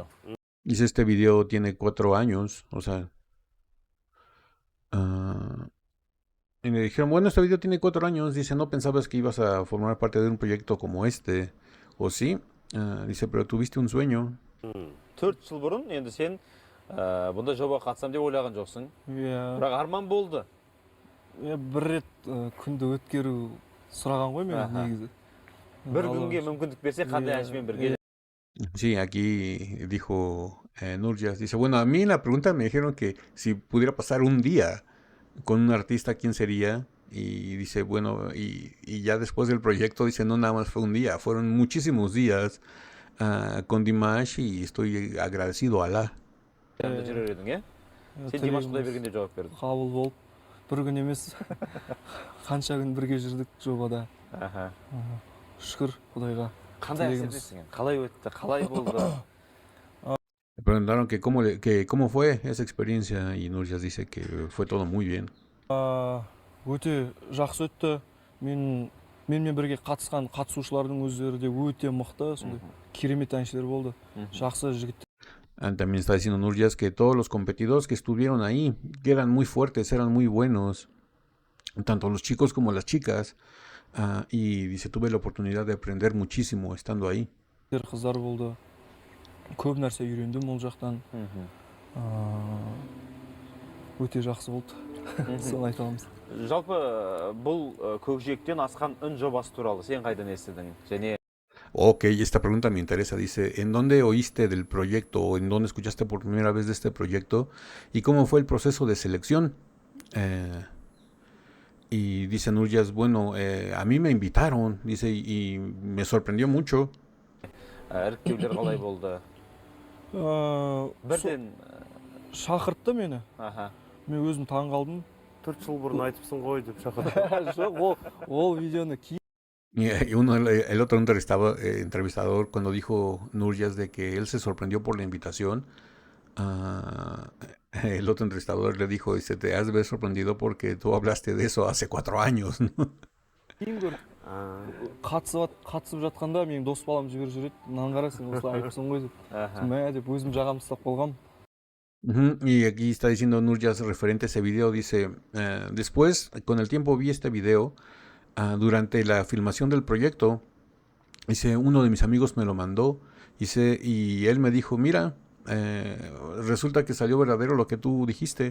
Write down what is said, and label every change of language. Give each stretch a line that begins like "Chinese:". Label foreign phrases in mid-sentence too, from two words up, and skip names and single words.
Spanish: Dice, este video tiene 4 años, o sea... y me dijeron, bueno, este video tiene 4 años. Dice, ¿no pensabas que ibas a formar parte de un proyecto como este? ¿O sí? Dice, pero tuviste un sueño.
Kazakh: 4 жыл бұрын енді сен бұнда жоба қатысам деп ойлаған жоқсың. Бірақ арман болды. Бір рет күнді өткеру сұраған ғой мен негізі. Бір күнге мүмкіндік берсе қандай әншімен бірге.
Spanish: Sí, aquí dijo Nurjas, dice, bueno, a mí en la pregunta me dijeron que si pudiera pasar un día con un artista, ¿quién sería? Y dice, bueno, y ya después del proyecto, dice, no nada más fue un día, fueron muchísimos días con Dimash y estoy agradecido a Allah.
Kazakh: Сен Димаш Құдайбергенде жауап бердің. Қабыл болып, бір күн емес, қанша күн бірге жүрдік жобада. Шүкір Құдайға. Қандай әсердесің? Қалай өтті? Қалай болды?
Spanish: Le preguntaron que cómo fue esa experiencia y Nurjas dice que fue todo muy bien.
Kazakh: Өте жақсы өтті. Менімен бірге қатысқан қатысушылардың өздері де өте мықты, сондай керемет әншілер болды. Жақсы жігіттер.
Spanish: También está diciendo Nurjas que todos los competidores que estuvieron ahí, que eran muy fuertes, eran muy buenos, tanto los chicos como las chicas. Y dice, tuve la oportunidad de aprender muchísimo estando ahí.
Kazakh: Қыздар болды. Көп нәрсе үйрендім ол жақтан. Өте жақсы болды. Соны айта аламыз. Жалпы бұл көкжиектен асқан үн жобасы туралы сен қайдан естідің? Және
Spanish: Ok, esta pregunta me interesa. Dice, ¿en dónde oíste del proyecto o en dónde escuchaste por primera vez de este proyecto? ¿Y cómo fue el proceso de selección? Y dice Nurjas, bueno, a mí me invitaron, dice, y me sorprendió mucho.
Kazakh: іріктеулер қалай болды? Бірден Шақыртты мені. Мен өзім таң қалдым. 4 жыл бұрын айтыпсың ғой деп шақырды. Жоқ, ол видеоны кейін.
Spanish: Y el otro entrevistador, cuando dijo Nurjas de que él se sorprendió por la invitación, el otro entrevistador le dijo, dice, te has de ver sorprendido porque tú hablaste de eso hace 4 años, ¿no?
Kazakh: Қатысып жатқанда менің дос балам жіберіп жүреді. Мынаны қара, сен осылай айтыпсың ғой деп. Мә деп өзім жағамды ұстап қалғам.
Spanish: Y aquí está diciendo Nurjas referente a ese video, dice, después, con el tiempo vi este video, durante la filmación del proyecto, dice, uno de mis amigos me lo mandó, dice, y él me dijo, mira, resulta que salió verdadero lo que tú dijiste.